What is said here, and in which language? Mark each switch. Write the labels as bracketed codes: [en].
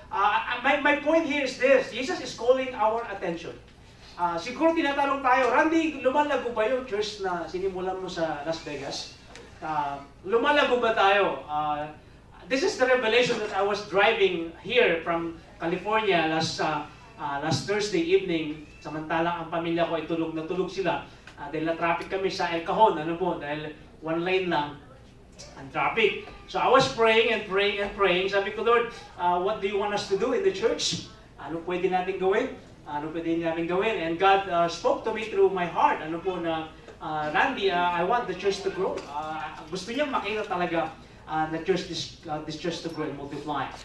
[en] My point here is this, Jesus is calling our attention. [tl] Siguro tinatanong tayo, Randy, lumalago ba yung church na sinimulan mo sa Las Vegas? Lumalago ba tayo? [en] This is the revelation that I was driving here from California last Thursday evening. [tl] Samantalang ang pamilya ko ay tulog na tulog sila. Dahil na-traffic kami sa El Cajon, dahil one lane lang. ang traffic. [en] So I was praying and praying and praying. [tl] Sabi ko, [en] Lord, what do you want us to do in the church? [tl] Ano pwede natin gawin? Ano pwede natin gawin? [en] And God spoke to me through my heart. [tl] Ano po na, [en] Randy, I want the church to grow. [tl] Gusto niya makita talaga [en] the church, this church to grow and multiply.